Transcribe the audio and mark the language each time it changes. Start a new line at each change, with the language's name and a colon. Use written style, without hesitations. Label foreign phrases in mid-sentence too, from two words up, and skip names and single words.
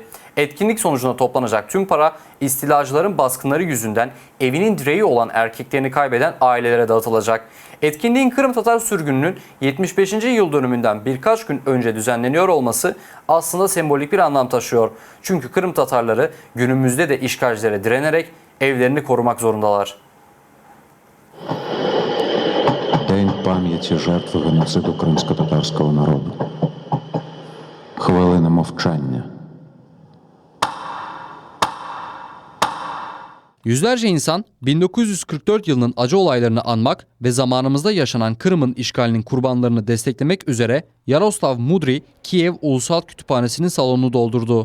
Turkish: Etkinlik sonucunda toplanacak tüm para istilacıların baskınları yüzünden evinin direği olan erkeklerini kaybeden ailelere dağıtılacak. Etkinliğin Kırım Tatar sürgününün 75. yıl dönümünden birkaç gün önce düzenleniyor olması aslında sembolik bir anlam taşıyor. Çünkü Kırım Tatarları günümüzde de işgalcilere direnerek evlerini korumak zorundalar.
Ukrainian: День пам'яті жертв геноциду кримсько-татарського народу. Хвилина мовчання.
Turkish: Yüzlerce insan 1944 yılının acı olaylarını anmak ve zamanımızda yaşanan Kırım'ın işgalinin kurbanlarını desteklemek üzere Yaroslav Mudry Kiev Ulusal Kütüphanesi'nin salonunu doldurdu.